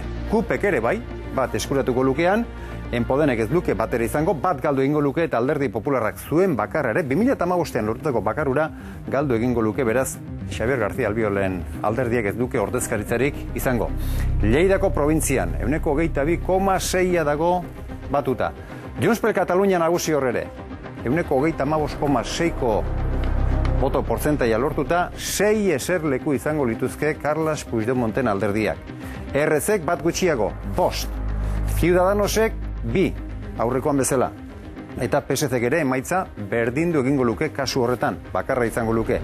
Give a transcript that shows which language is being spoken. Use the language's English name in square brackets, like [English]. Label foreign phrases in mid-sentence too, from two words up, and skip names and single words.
[Basque] Kupek ere bai, 1 eskuratuko lukean, Enpodenek ez luke bat ere izango, 1 galdu egingo luke eta Alderdi Popularrak zuen bakarra ere, 2015ean lortutako bakarura galdu egingo luke, beraz, Xabier García Albiolen alderdiak ez duke ordezkaritzarik izango. Lleidako probintzian, euneko 22,6 dago batuta. Junts per Catalunya nagusi horrere, euneko 25,6ko boto portzentaia lortuta, 6 eserleku izango lituzke Carles Puigdemonten alderdiak. RZek 1 gutxiago, 5. Ciudadanosek 2, aurrekoan bezala. Eta PSZek ere emaitza berdindu egingo luke kasu horretan, bakarra izango luke.